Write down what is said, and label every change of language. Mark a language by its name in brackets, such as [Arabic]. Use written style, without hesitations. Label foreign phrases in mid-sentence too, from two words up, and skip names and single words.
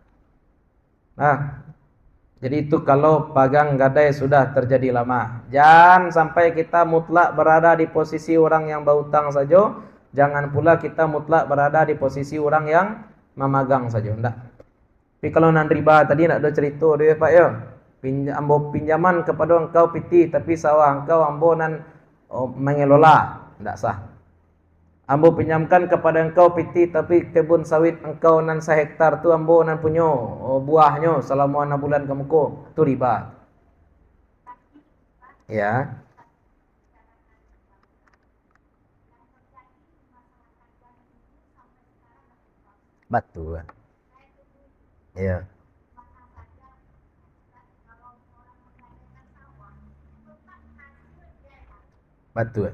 [Indonesian] Jadi itu kalau pagang gadai sudah terjadi lama. Jangan sampai kita mutlak berada di posisi orang yang berhutang saja. Jangan pula kita mutlak berada di posisi orang yang memegang saja. Ndak. [Minangkabau] Tapi kalau nan riba tadi nak ada cerita dia Pak ya. Ambo pinjaman kepada engkau piti tapi sawah engkau ambo nan mengelola, tidak sah. Ambo pinjamkan kepada engkau piti tapi kebun sawit engkau nan 1 hektar tu ambo nan punya buahnya selama 6 bulan kamu ko, itu riba. [Indonesian] Ya. Betul. Iya. Betul.